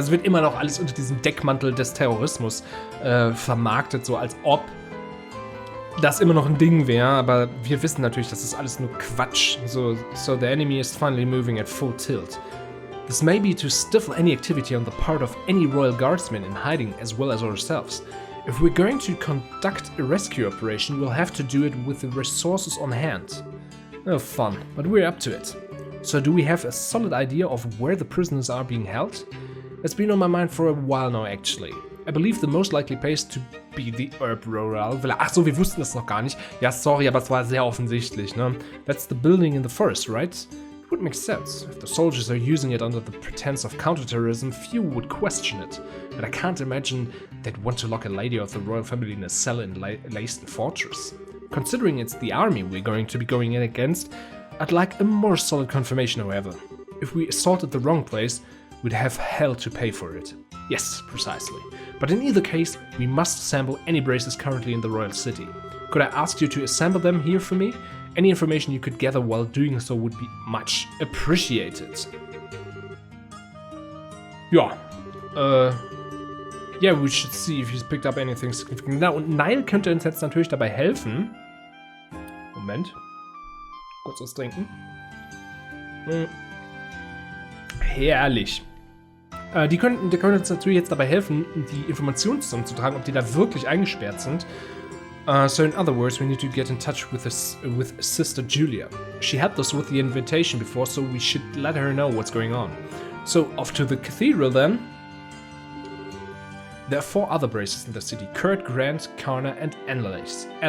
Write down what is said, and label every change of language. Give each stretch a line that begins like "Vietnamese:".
German: Also wird immer noch alles unter diesem Deckmantel des Terrorismus vermarktet, so als ob das immer noch ein Ding wäre, aber wir wissen natürlich, das ist alles nur Quatsch.
English: So the enemy is finally moving at full tilt. This may be to stifle any activity on the part of any Royal Guardsmen in hiding as well as ourselves. If we're going to conduct a rescue operation, we'll have to do it with the resources on hand. Oh, fun, but we're up to it. So do we have a solid idea of where the prisoners are being held? It's been on my mind for a while now, actually. I believe the most likely place to be the Herb Rural Villa.
German: Ach so, wir wussten das noch gar nicht. Ja, sorry, aber es war sehr offensichtlich, ne?
English: That's the building in the forest, right? It would make sense. If the soldiers are using it under the pretense of counterterrorism, few would question it. But I can't imagine they'd want to lock a lady of the royal family in a cell in Leicester Fortress. Considering it's the army we're going to be going in against, I'd like a more solid confirmation, however. If we assaulted the wrong place, we'd have hell to pay for it. Yes, precisely. But in either case, we must assemble any braces currently in the royal city. Could I ask you to assemble them here for me? Any information you could gather while doing so would be much appreciated. Ja, yeah, we should see if he's picked up anything significant.
German: Na, und Nile könnte uns jetzt natürlich dabei helfen. Moment. Kurz was trinken. Herrlich. Die können uns natürlich jetzt dabei helfen, die Informationen zusammenzutragen, ob die da wirklich eingesperrt sind.
English: So in other words, we need to get in touch with Sister Julia. She helped us with the invitation before, so we should let her know what's going on. So off to the cathedral then. There are 4 other braces in the city: Kurt, Grant, Karna and Annalise.